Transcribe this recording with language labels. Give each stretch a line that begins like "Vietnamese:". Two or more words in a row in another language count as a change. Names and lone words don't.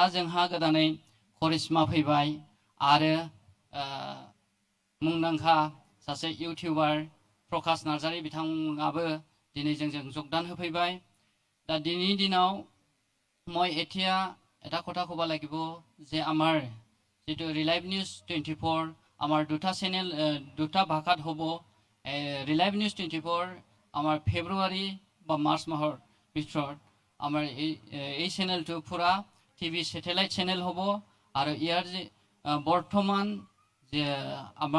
Bodo: जोंहा गोदानै करिश्मा फैबाय आरो मुंदांखा सासे इउटिउबार प्रकाश नार्जारी बिथाङाबो दिनै जोंजों যোগদান होफैबाय दा दिनैनि दिनाव
Assamese: মই এতিয়া এটা কথা ক'ব লাগিব যে আমাৰ যেটো ৰিলাইভ নিউজ 24 আমাৰ দুটা চেনেল দুটা ভাষাত হ'ব ৰিলাইভ নিউজ 24 আমাৰ ফেব্ৰুৱাৰী বা মাৰ্চ মাহৰ ভিতৰত আমাৰ এই চেনেলটো পুৰা
English: TV satellite channel
Assamese: হ'ব আৰু ইয়াৰ যে বৰ্তমান যে আমাৰ